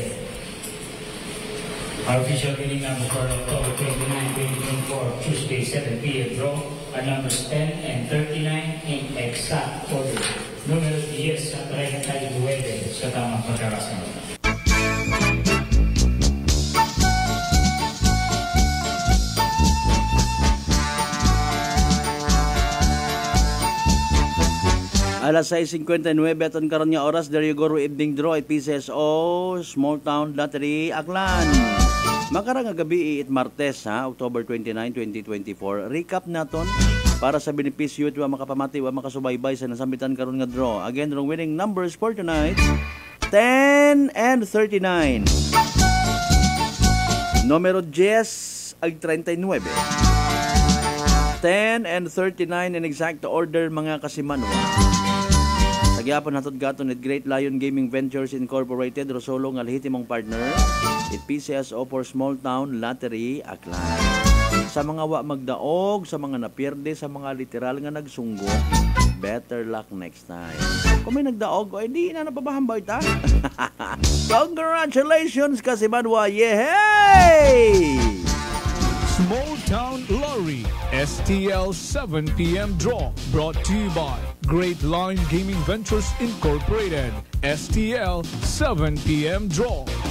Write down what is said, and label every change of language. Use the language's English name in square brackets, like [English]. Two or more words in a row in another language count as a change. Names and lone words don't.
[English] Our official winning number for October 29, 2024, Tuesday, 7 p.m. draw are numbers 10 and 39 in exact order. [Filipino] Numero 10 sa 39 sa tamang pagkakasunod. [Aklanon] Alas 6:59 aton karon nga oras, [English] there you go ro evening draw at PCSO Small Town Lottery Aklan. [Aklanon] Makarang nga gabi it Martes October 29, 2024. Recap naton para sa benepisyo at makapamati wa makasubaybay sa nasambitan karon nga draw. [English] Again, the winning numbers for tonight 10 and 39. [Aklanon] Numero 10 ag 39. [English] 10 and 39 in exact order [Aklanon] mga kasimanwa. Nagyapon hatod gaton at Great Lion Gaming Ventures Incorporated, Rosolo nga lehitimong partner, it PCSO for Small Town Lottery Aklan. Sa mga wa magdaog, sa mga napierde, sa mga literal nga nagsunggo, [English] better luck next time. [Aklanon] Kung may nagdaog, di na napabahambay ta. Congratulations kasimanwa, yehey! [English] Small Town Lottery STL 7 p.m. draw brought to you by Great Line Gaming Ventures Incorporated. STL 7 p.m. draw.